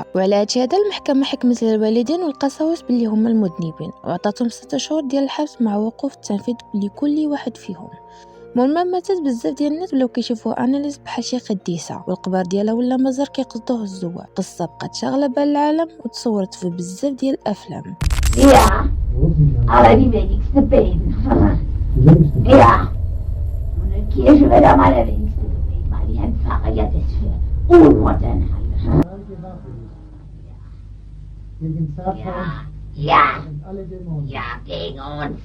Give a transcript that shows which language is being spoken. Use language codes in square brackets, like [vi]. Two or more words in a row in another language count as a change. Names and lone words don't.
[ar] وعلى هادشي هذا المحكمه حكمت للوالدين والقساوس باللي هما المذنبين وعطاتهم 6 شهور ديال الحبس مع وقوف التنفيذ لكل واحد فيهم. مور ما ماتت بزاف ديال الناس ولاو كيشوفوا انيليس بحال شي قديسه، والقبر ديالها ولا مزار كيقصدوه الزوار. قصه بقات شاغله بال العالم وتصورت في بزاف ديال الافلام. [de] Ja, aber die wenigste beten. Ja, und in Kirche wird am allerwenigsten gebeten, weil die Herrn Pfarrer ja das für unmodern halten. Ja, ja, gegen uns.